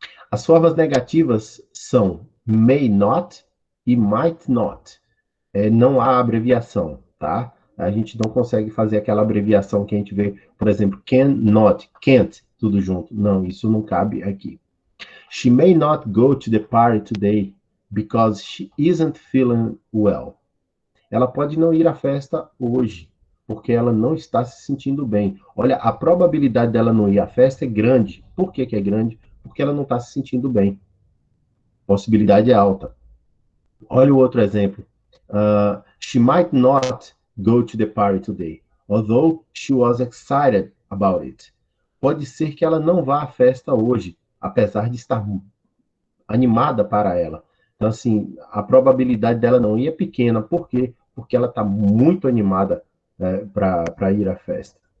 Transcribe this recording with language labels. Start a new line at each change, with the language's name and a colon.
Portuguese: As formas negativas são may not e might not. Não há abreviação, tá? A gente não consegue fazer aquela abreviação que a gente vê, por exemplo, cannot, can't, tudo junto. Não, isso não cabe aqui.
English: She may not go to the party today because she isn't feeling well.
Portuguese: Ela pode não ir à festa hoje, porque ela não está se sentindo bem. Olha, a probabilidade dela não ir à festa é grande. Por que é grande? Porque ela não está se sentindo bem. Possibilidade é alta. Olha o outro exemplo.
English: She might not go to the party today, although she was excited about it.
Portuguese: Pode ser que ela não vá à festa hoje, apesar de estar animada para ela. Então, assim, a probabilidade dela não ir é pequena. Por quê? Porque ela está muito animada para ir à festa.